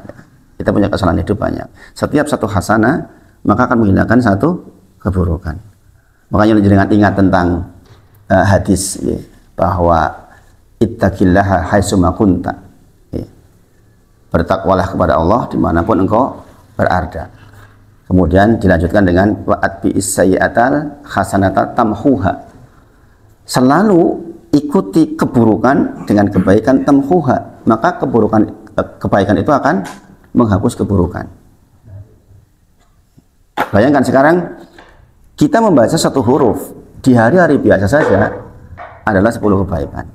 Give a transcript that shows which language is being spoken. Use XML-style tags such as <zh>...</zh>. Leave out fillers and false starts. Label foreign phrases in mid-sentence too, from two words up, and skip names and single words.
<id>Kita punya kesalahan hidup banyak. Setiap satu hasanah maka akan menghilangkan satu keburukan. Makanya jangan ingat tentang hadis ya, bahwa</id> <ar>اتق الله حيثما كنت.</ar> <id>Ya. Bertakwalah kepada Allah dimanapun engkau berada. Kemudian dilanjutkan dengan</id> <ar>وأتبع السيئة الحسنة تمحها.</ar> <id>Selalu ikuti keburukan dengan kebaikan tamhuha, maka kebaikan itu akan menghapus keburukan. Bayangkan sekarang kita membaca satu huruf di hari-hari biasa saja adalah 10 kebaikan.</id>